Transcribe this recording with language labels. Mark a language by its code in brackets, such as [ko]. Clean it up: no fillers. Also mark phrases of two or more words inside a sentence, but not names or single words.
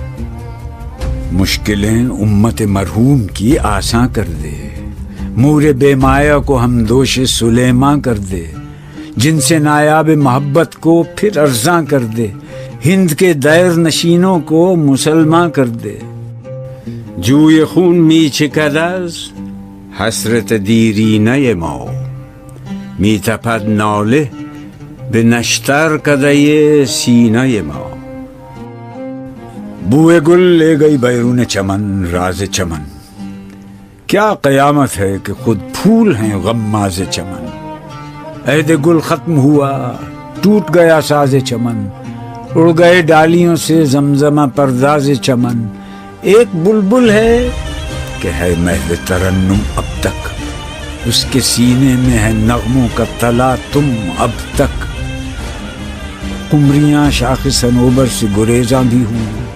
[ur] مشکلیں امت مرحوم کی آساں کر دے، مور بے مایا کو ہم دوش سلیماں کر دے، جن سے نایاب محبت کو پھر ارزاں کر دے، ہند کے دیر نشینوں کو مسلماں کر دے، [fa] جوی خون می چکد از حسرت دیرینه ما، می تپد ناله به نشتر کدۀ سینه ما، [ur] بوئے گل لے گئی بیرون چمن راز چمن، کیا قیامت ہے کہ خود پھول ہیں غماز چمن، عہد گل ختم ہوا ٹوٹ گیا ساز چمن، اڑ گئے ڈالیوں سے زمزمہ پرداز چمن، ایک بلبل ہے کہ ہے محو ترنم اب تک، اس کے سینے میں ہے نغموں کا تلا تم اب تک، قمریاں شاخ صنوبر سے گریزاں بھی ہوئیں،